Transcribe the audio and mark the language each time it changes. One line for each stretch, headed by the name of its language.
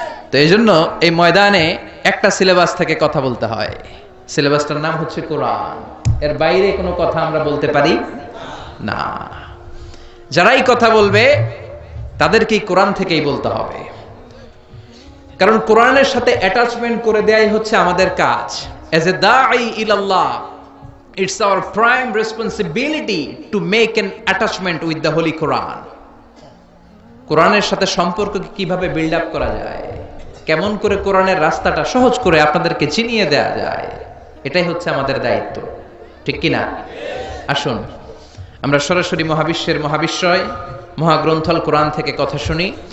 Bangla: তো এই জন্য এই ময়দানে একটা সিলেবাস থেকে কথা বলতে হয়। সিলেবাসটার নাম হচ্ছে কোরআন। এর বাইরে কোনো কথা আমরা বলতে পারি না। যারাই কথা বলবে তাদেরকেই কোরআন থেকেই বলতে হবে। কারণ কোরআনের সাথে অ্যাটাচমেন্ট করে দেয়াই হচ্ছে আমাদের কাজ।
English: As a দাঈ ইলাল্লাহ, it's our prime responsibility to make an attachment with the holy Quran.
Bangla: কোরআনের সাথে সম্পর্ককে কিভাবে বিল্ড আপ করা যায়, কেমন করে কোরআনের রাস্তাটা সহজ করে আপনাদেরকে চিনিয়ে দেয়া যায়, এটাই হচ্ছে আমাদের দায়িত্ব, ঠিক কিনা? আসুন আমরা সরাসরি মহাবিশ্বের মহাবিশ্বয় মহাগ্রন্থল কোরআন থেকে কথা শুনি।